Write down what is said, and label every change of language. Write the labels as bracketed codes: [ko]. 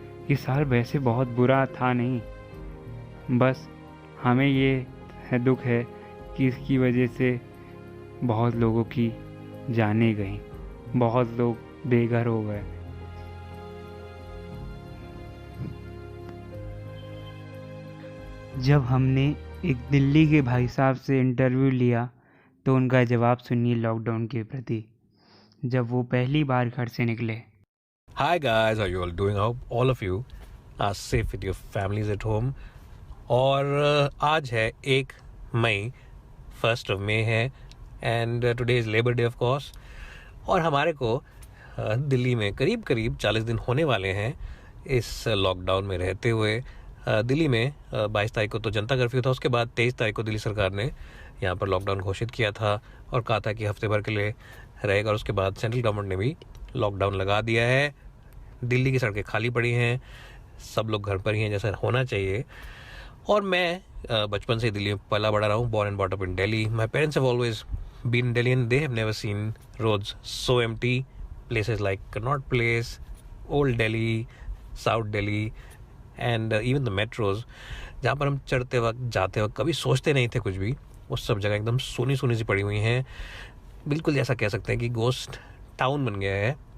[hi] ये साल वैसे बहुत बुरा था नहीं, बस हमें ये दुख है कि इसकी वजह से बहुत लोगों की जानें गईं, बहुत लोग बेघर हो गए। जब हमने एक दिल्ली के भाई साहब से इंटरव्यू लिया तो उनका जवाब सुनिए लॉकडाउन के प्रति, जब वो पहली बार घर से निकले। [en] Hi guys, how you all doing? I hope all of you are safe with your families at home. [hi] और आज है 1 मई, [en] 1st of May है, and today is Labor Day of course. [hi] और हमारे को दिल्ली में करीब 40 दिन होने वाले हैं इस लॉकडाउन में रहते हुए। दिल्ली में 22 तारीख को तो जनता कर्फ्यू था, उसके बाद 23 तारीख को दिल्ली सरकार ने यहाँ पर लॉकडाउन घोषित किया था और कहा था कि हफ्ते भर के लिए रहेगा, और उसके बाद सेंट्रल गवर्नमेंट ने भी लॉकडाउन लगा दिया है। दिल्ली की सड़कें खाली पड़ी हैं, सब लोग घर पर ही हैं जैसा होना चाहिए। और मैं बचपन से दिल्ली में पला बड़ा रहा हूँ, [en] born and brought up in Delhi. My parents have always been in Delhi and they have never seen roads so empty. Places like Connaught Place, Old Delhi, South Delhi and even the metros, [hi] जहाँ पर हम चढ़ते वक्त जाते वक्त कभी सोचते नहीं थे कुछ भी, वो सब जगह एकदम सोनी सी पड़ी हुई हैं। बिल्कुल जैसा कह सकते हैं कि गोस्ट टाउन बन गया है।